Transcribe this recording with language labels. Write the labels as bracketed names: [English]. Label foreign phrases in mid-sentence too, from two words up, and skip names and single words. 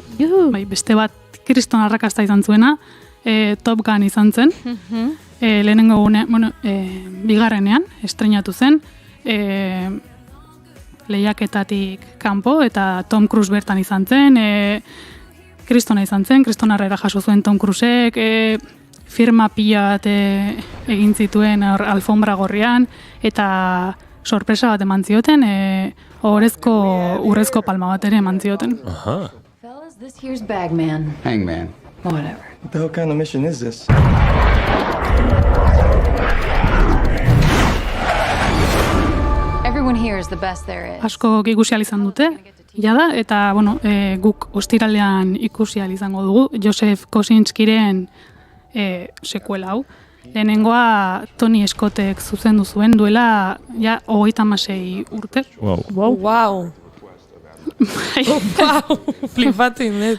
[Basque] Bai, beste bat kriston arrakasta izan zuena, Top Gun izan zen, lehenengo bigarrenean estrenatu zen, lehiaketatik kanpo, eta Tom Cruise bertan izan zen, kristona izan zen, kristonarrera jaso zuen Tom Cruisek, firma pila bat egin zituen alfombra gorrian, eta sorpresa bat eman zioten, urrezko palma bat ere eman zioten. [English] Fellas, this here's Bagman. Hangman. Whatever. What the hell kind of mission is this? Everyone here is the best there is. [Basque] Asko ikusi ahal izan dute, jada, eta bueno, guk ostiralean ikusi ahal izango dugu, Joseph Kosinskiren sekuela hau. Lehenengoa Tony Scottek zuzendu zuen duela ja 36 urte. Wow. Flipatu indet.